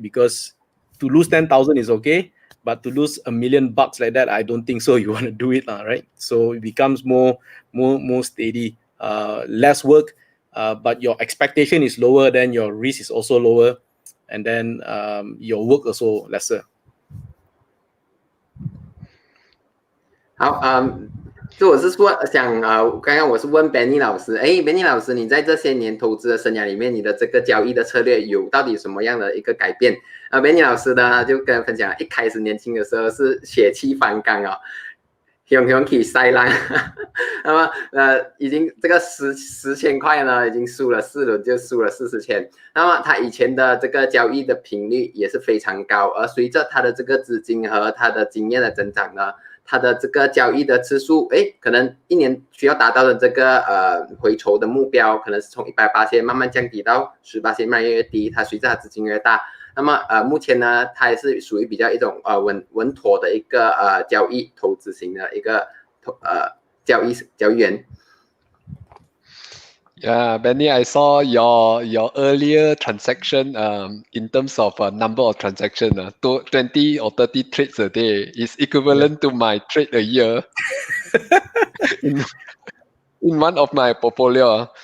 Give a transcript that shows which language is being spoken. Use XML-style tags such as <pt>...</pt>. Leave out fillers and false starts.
<en>Because to lose 10,000 is okay, but to lose $1 million like that, I don't think so. You want to do it, right? So it becomes more steady, less work, but your expectation is lower, then your risk is also lower, and then your work also lesser.</en> <zh>好，就我是说想刚刚我是问 Benny 老师，Benny 老师，你在这些年投资的生涯里面，你的这个交易的策略有到底什么样的一个改变？Benny 老师呢就跟分享，一开始年轻的时候是血气方刚勇起塞浪，那么已经这个10千块呢，已经输了4轮就输了40千。那么他以前的这个交易的频率也是非常高，而随着他的这个资金和他的经验的增长呢，他的这个交易的次数，可能一年需要达到的这个回酬的目标，可能是从180慢慢降低到18%，慢慢越低。他随着他资金越大，那么目前呢，他也是属于比较一种稳妥的一个交易投资型的一个交易员。</zh> <en>Yeah, Benny, I saw your earlier transaction in terms of number of transactions, 20 or 30 trades a day is equivalent to my trade a year in one of my portfolio.</en>